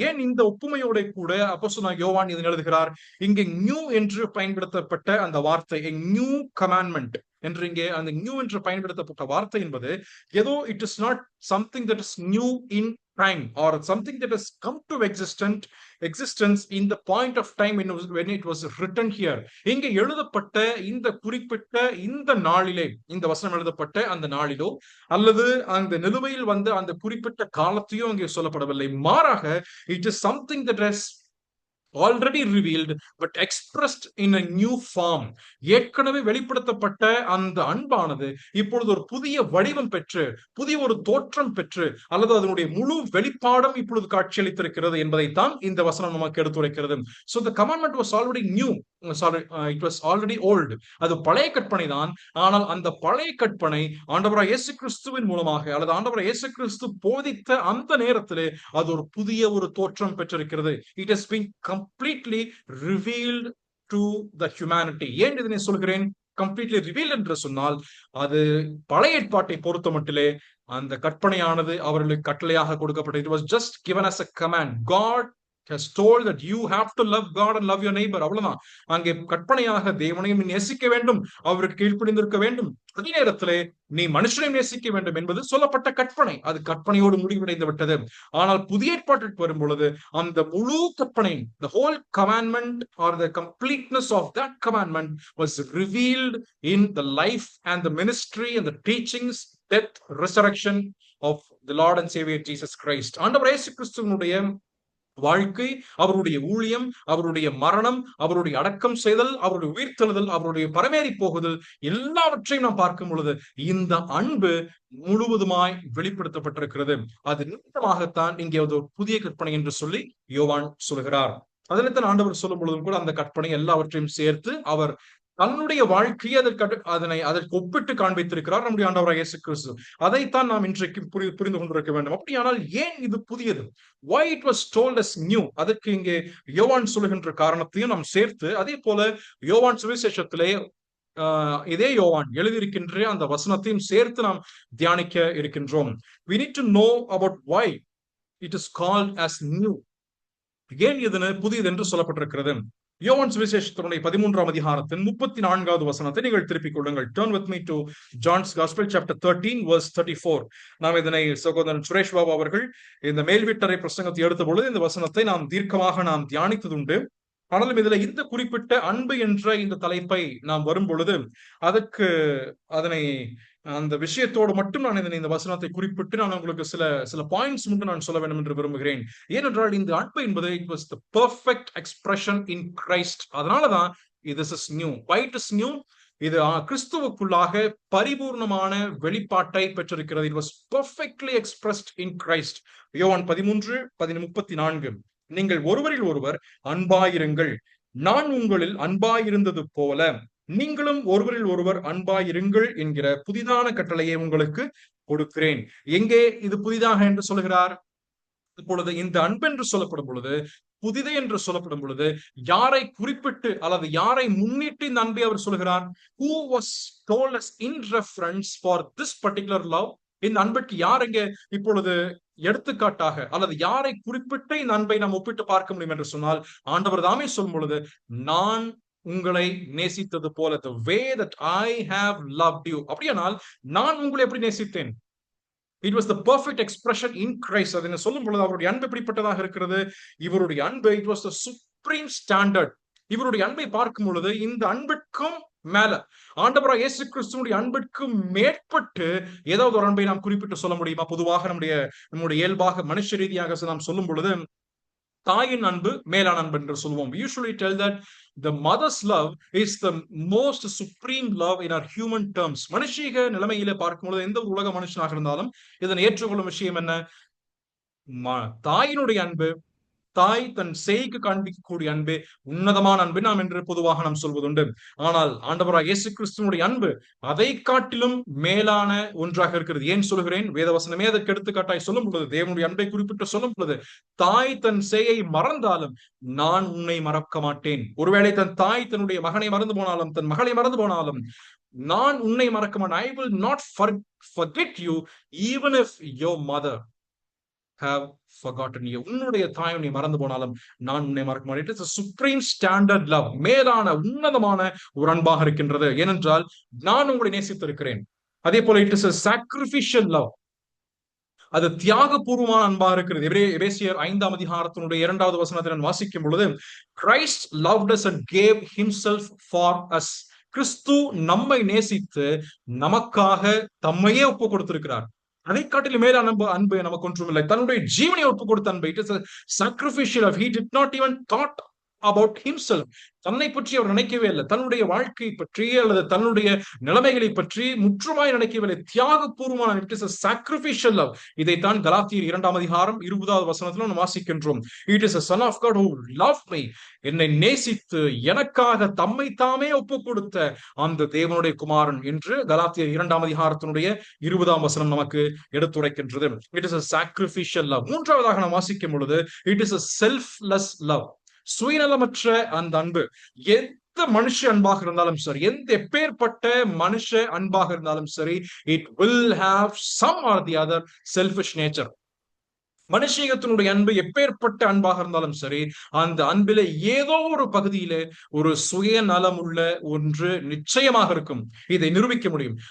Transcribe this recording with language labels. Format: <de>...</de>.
<ta>ஏன் இந்த ஒப்புமையோட கூட அப்போஸ்தலனாகிய யோவான் இதனை எழுதுகிறார்? இங்கே நியூ என்று பயன்படுத்தப்பட்ட அந்த வார்த்தை, நியூ கமாண்ட்மெண்ட் என்று, இங்கே அந்த நியூ என்று பயன்படுத்தப்பட்ட வார்த்தை என்பது ஏதோ</ta> <en>It is not something that is new in time or something that has come to existence in the point of time when it was written here.</en> <ta>இங்கே எழுதப்பட்ட இந்த குறிப்பிட்ட இந்த நாளிலே, இந்த வசனம் எழுதப்பட்ட அந்த நாளிலோ அல்லது அந்த நிலுவையில் வந்த அந்த குறிப்பிட்ட காலத்தையோ இங்கே சொல்லப்படவில்லை. மாறாக</ta> <en>it is something that has already revealed but expressed in a new form.</en> <ta>ஏற்கனவே வெளிப்படுத்தப்பட்ட அந்த அன்பானது இப்பொழுது ஒரு புதிய வடிவம் பெற்று, புதிய ஒரு தோற்றம் பெற்று, அல்லது அதனுடைய முழு வெளிப்பாடும் இப்பொழுது காட்சியளித்திருக்கிறது என்பதைத்தான் இந்த வசனம் நமக்கு எடுத்துரைக்கிறது.</ta> <en>So the commandment was already new. It was already old.</en> <ta>அது பழைய கற்பனை தான். ஆனால் அந்த பழைய கற்பனை ஆண்டவராய் இயேசு கிறிஸ்துவின் மூலமாக, அல்லது ஆண்டவராய் இயேசு கிறிஸ்து போதித்த அந்த நேரத்திலே அது ஒரு புதிய ஒரு தோற்றம் பெற்றிருக்கிறது.</ta> <en>It has been completely revealed to the humanity.</en> <ta>ஏன் இதனை சொல்கிறேன்</ta> <en>completely revealed</en> <ta>என்று சொன்னால், அது பழைய ஏற்பாட்டை பொறுத்த மட்டிலே அந்த கற்பனையானது அவர்களுக்கு கட்டளையாக கொடுக்கப்பட்டது.</ta> <en>It was just given as a command. God has told that you have to love God and love your neighbor.</en> <ta>அவ்வளவுதான். அங்கே கற்பனையாக தேவனையும் நேசிக்க வேண்டும், அவருக்கு கீழ்ப்படிந்திருக்க வேண்டும், அதே நேரத்திலே நீ மனுஷனையும் நேசிக்க வேண்டும் என்பது சொல்லப்பட்ட கற்பனை. அது கற்பனையோடு முடிவடைந்து விட்டது. ஆனால் புதிய ஏற்பாட்டிற்கு வரும் பொழுது அந்த முழு கற்பனை,</ta> <en>the whole commandment or the completeness of that commandment was revealed in the life and the ministry and the teachings, death, resurrection of the Lord and Savior Jesus Christ.</en> <ta>ஆண்டவர் இயேசு கிறிஸ்துவினுடைய வாழ்க்கை, அவருடைய ஊழியம், அவருடைய மரணம், அவருடைய அடக்கம் செய்தல், அவருடைய உயிர்த்தெழுதல், அவருடைய பரமேறி போகுதல், எல்லாவற்றையும் நாம் பார்க்கும் பொழுது இந்த அன்பு முழுவதுமாய் வெளிப்படுத்தப்பட்டிருக்கிறது. அது நிமித்தமாகத்தான் இங்கே ஒரு புதிய கற்பனை என்று சொல்லி யோவான் சொல்கிறார். அதனைத்தான் ஆண்டவர் சொல்லும் பொழுதும் கூட அந்த கற்பனை எல்லாவற்றையும் சேர்த்து அவர் தன்னுடைய வாழ்க்கையை அதற்கு ஒப்பிட்டு காண்பித்திருக்கிறார் நம்முடைய ஆண்டவராகிய இயேசு கிறிஸ்து. அதைத்தான் நாம் இன்றைக்கு புரிந்து கொண்டிருக்க வேண்டும். அப்படியானால் ஏன் இது புதியது?</ta> <en>Why it was told as new?</en> <ta>அதற்கு இங்கே யோவான் சொல்லுகின்ற காரணத்தையும் நாம் சேர்த்து, அதே போல யோவான் சுவிசேஷத்திலே இதே யோவான் எழுதியிருக்கின்ற அந்த வசனத்தையும் சேர்த்து நாம் தியானிக்க இருக்கின்றோம்.</ta> <en>We need to know about why it is called as new.</en> <ta>ஏன் இது புதியது என்று சொல்லப்பட்டிருக்கிறது? யோவான் சுவிசேஷத்தினுடைய 13ஆம் அதிகாரத்தின் 34வது வசனத்தை நீங்கள் திருப்பிக் கொள்ளுங்கள்.</ta> <en>Turn with me to John's Gospel chapter 13 verse 34.</en> <ta>நாம் இதனை சகோதரன் சுரேஷ் பாபு அவர்கள் இந்த மேல்வீட்டறை பிரசங்கத்தை எடுத்த பொழுது இந்த வசனத்தை நாம் தீர்க்கமாக நாம் தியானித்ததுண்டு. ஆனாலும் இதுல இந்த குறிப்பிட்ட அன்பு என்ற இந்த தலைப்பை நாம் வரும் பொழுது அதனை அந்த விஷயத்தோடு மட்டும் நான் இந்த வசனத்தை குறிப்பிட்டு நான் உங்களுக்கு சில பாயிண்ட்ஸ் மட்டும் நான் சொல்ல வேண்டும் என்று விரும்புகிறேன். ஏனென்றால் இந்த அன்பு என்பது</ta> <en>It was the perfect expression in Christ.</en> <ta>அதனாலதான்</ta> <en>this is new. Why it is new?</en> <ta>இது கிறிஸ்துவுக்குள்ளாக பரிபூர்ணமான வெளிப்பாட்டை பெற்றிருக்கிறது.</ta> <en>It was perfectly expressed in Christ.</en> <ta>யோவான் 13:34. நீங்கள் ஒருவரில் ஒருவர் அன்பாயிருங்கள், நான் உங்களில் அன்பாயிருந்தது போல நீங்களும் ஒருவரில் ஒருவர் அன்பாயிருங்கள் என்கிற புதிதான கட்டளையை உங்களுக்கு கொடுக்கிறேன். எங்கே இது புதிதாக என்று சொல்கிறார்? இப்பொழுது இந்த அன்பு என்று சொல்லப்படும் பொழுது, புதிது என்று சொல்லப்படும் பொழுது யாரை குறிப்பிட்டு அல்லது யாரை முன்னிட்டு இந்த அன்பை அவர் சொல்கிறார்?</ta> <en>Who was told as in reference for this particular love?</en> <ta>இந்த அன்பிற்கு யார் இங்கே இப்பொழுது எடுத்துக்காட்டாக அல்லது யாரை குறிப்பிட்டு இந்த அன்பை நாம் ஒப்பிட்டு பார்க்க முடியும் என்று சொன்னால், ஆண்டவர் தாமே சொல்லும் பொழுது, நான் உங்களை நேசித்தது போல,</ta> <en>the way that I have loved you.</en> <ta>அப்படியானால் நான் உங்களை எப்படி நேசித்தேன்?</ta> <en>It was the perfect expression in Christ.</en> <ta>அதனை சொல்லும் பொழுது அவருடைய அன்பு எப்படிப்பட்டதாக இருக்கிறது? இவருடைய அன்பு,</ta> <en>it was the supreme standard.</en> <ta>இவருடைய அன்பை பார்க்கும் பொழுது இந்த அன்பிற்கும் மேல, ஆண்டவராகிய இயேசு கிறிஸ்துவினுடைய அன்பிற்கு மேற்பட்டு ஏதாவது ஒரு அன்பை நாம் குறிப்பிட்டு சொல்ல முடியுமா? பொதுவாக நம்முடைய இயல்பாக மனுஷ ரீதியாக நாம் சொல்லும் பொழுது தாயின் அன்பு மேலான அன்பு என்று சொல்லுவோம்.</ta> <en>We usually tell that the mother's love is the most supreme love in our human terms.</en> <ta>மனுஷீக நிலைமையிலே பார்க்கும்போது எந்த உலக மனுஷனாக இருந்தாலும் இதனை ஏற்றுக்கொள்ளும் விஷயம் என்ன? தாயினுடைய அன்பு தாய் தன் சேய்க்கு காண்பிக்கக்கூடிய அன்பே உன்னதமான அன்பு நாம் என்று பொதுவாக நாம் சொல்வதுண்டு. ஆனால் ஆண்டவராக இயேசு கிறிஸ்துவனுடைய அன்பு அதை காட்டிலும் மேலான ஒன்றாக இருக்கிறது. ஏன் சொல்கிறேன்? வேதவசனமே அதற்கு எடுத்துக்காட்டாய் சொல்லும் பொழுது, தேவனுடைய அன்பை குறிப்பிட்டு சொல்லும் பொழுது, தாய் தன் சேயை மறந்தாலும் நான் உன்னை மறக்க மாட்டேன். ஒருவேளை தன் தாய் தன்னுடைய மகனை மறந்து போனாலும், தன் மகளை மறந்து போனாலும், நான் உன்னை மறக்க மாட்டேன்.</ta> <en>I will not forget you even if your mother have forgotten you.</en> <ta>உன்னுடைய தாய் உன்னை மறந்து போனாலும் நான் உன்னை மறக்க மாட்டேன்.</ta> <en>It is a supreme standard love.</en> <ta>மேலான உன்னதமான ஒரு அன்பாக இருக்கின்றது. ஏனென்றால் நான் உங்களை நேசித்திருக்கிறேன். அதே போல</ta> <en>it is a sacrificial love.</en> <ta>அது தியாகபூர்வமான அன்பாக இருக்கிறது. எபேசியர் 5ஆம் அதிகாரத்தினுடைய 2வது வசனத்தை நான் வாசிக்கும் பொழுது,</ta> <en>Christ loved us and gave himself for us.</en> <ta>கிறிஸ்து நம்மை நேசித்து நமக்காக தம்மையே ஒப்பு கொடுத்திருக்கிறார். அதை காட்டிலும் மேலான அன்பு நமக்கு ஒன்றும் இல்லை. தன்னுடைய ஜீவனை ஒப்பு கொடுத்த அன்பு.</ta> <en>It is a sacrificial love. He did not even thought about himself.</en> <ta>தன்னை பற்றி அவர் நினைக்கவே இல்லை. தன்னுடைய வாழ்க்கை பற்றி அல்லது தன்னுடைய நிலைமைகளை பற்றி முற்றுமாய் நினைக்கவில்லை. தியாகபூர்வமான</ta> <en>it is a sacrificial love.</en> <ta>இதைத்தான் கலாத்தியர் 2ஆம் அதிகாரம் 20வது வசனத்தில் நாம் வாசிக்கின்றோம்.</ta> <en>It is a son of God who loved me.</en> <ta>என்னை நேசித்து எனக்காக தம்மை தாமே ஒப்பு கொடுத்த அந்த தேவனுடைய குமாரன் என்று கலாத்தியர் 2ஆம் அதிகாரத்தினுடைய 20ஆம் வசனம் நமக்கு எடுத்துரைக்கின்றது.</ta> <en>It is a sacrificial love.</en> <ta>மூன்றாவதாக நாம் வாசிக்கும் பொழுது</ta> <en>it is a selfless love.</en> <ta>சுயநலமற்ற அந்த அன்பு. எந்த மனுஷ அன்பாக இருந்தாலும் சரி, எந்த எப்பேற்பட்ட மனுஷ அன்பாக இருந்தாலும் சரி,</ta> <en>it will have some or the other selfish nature.</en> <ta>மனுஷீகத்தினுடைய அன்பு எப்பேற்பட்ட அன்பாக இருந்தாலும் சரி, அந்த அன்பில ஏதோ ஒரு பகுதியில ஒரு சுயநலம் உள்ள ஒன்று நிச்சயமாக இருக்கும். இதை நிரூபிக்க முடியும்.</ta>